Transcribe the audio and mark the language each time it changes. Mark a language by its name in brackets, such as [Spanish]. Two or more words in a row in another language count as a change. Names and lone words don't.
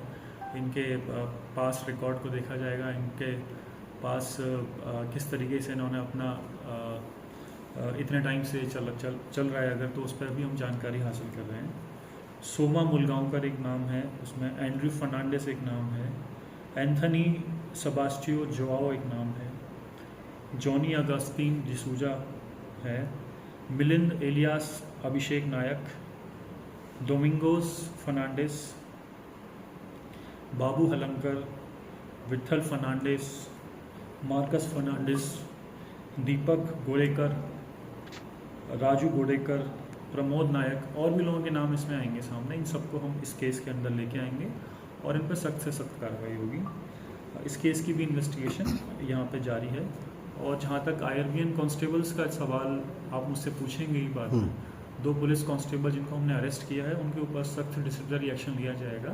[Hindi] इनके पास रिकॉर्ड को देखा जाएगा, इनके पास किस तरीके से इन्होंने अपना इतने टाइम से चल रहा है अगर, तो उस पर भी हम जानकारी हासिल कर रहे हैं। सोमा मुलगांवकर एक नाम है, उसमें एंड्रयू फर्नांडिस एक नाम है, एंथनी सेबास्टियो जोआओ एक नाम है, जॉनी अगस्तीन डिसूजा है, मिलिंद एलियास अभिषेक नायक, डोमिंगोस फर्नांडिस, बाबू हलंकर, विठल फर्नांडिस, मार्कस फर्नांडिस, दीपक गोड़ेकर, राजू गोड़ेकर, प्रमोद नायक, और भी लोगों के नाम इसमें आएंगे सामने। इन सबको हम इस केस के अंदर लेके आएंगे और इन पर सख्त से सख्त कार्रवाई होगी। इस केस की भी इन्वेस्टिगेशन यहाँ पे जारी है। और जहाँ तक आईआरबीएन कांस्टेबल्स का सवाल आप मुझसे पूछेंगे ही बाद में, 2 [English] police constable [Hindi] जिनको हमने अरेस्ट किया है उनके ऊपर सख्त [English] disciplinary action [Hindi] लिया जाएगा।